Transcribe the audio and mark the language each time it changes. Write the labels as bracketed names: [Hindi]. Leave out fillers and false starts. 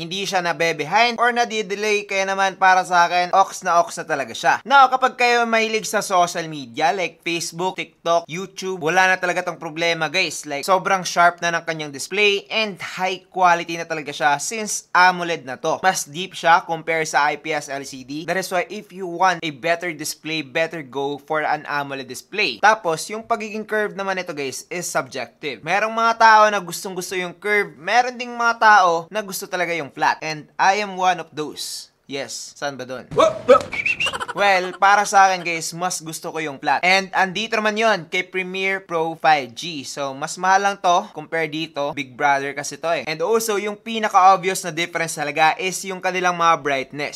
[Filipino] Hindi siya nabe-behind or nadi-delay, kaya naman para sa akin, ox na talaga siya. Now, kapag kayo mahilig sa social media like Facebook, TikTok, YouTube, wala na talaga tong problema guys. Like, sobrang sharp na ng kanyang display and high quality na talaga siya since AMOLED na to. Mas deep siya compare sa IPS LCD. [English] That is why if you want a better display, better go for an AMOLED display. [Filipino] Tapos, yung pagiging curve naman ito guys is subjective. Merong mga tao na gustong-gusto yung curve, meron ding mga tao na gusto talaga yung flat. [English] And I am one of those. [Filipino] Yes, saan ba doon? Well, para sa akin guys, mas gusto ko yung flat. And andito naman yon kay Premiere Pro 5G. So, mas mahal lang to compare dito. Big Brother kasi to eh. And also, yung pinaka-obvious na difference talaga is yung kanilang mga brightness.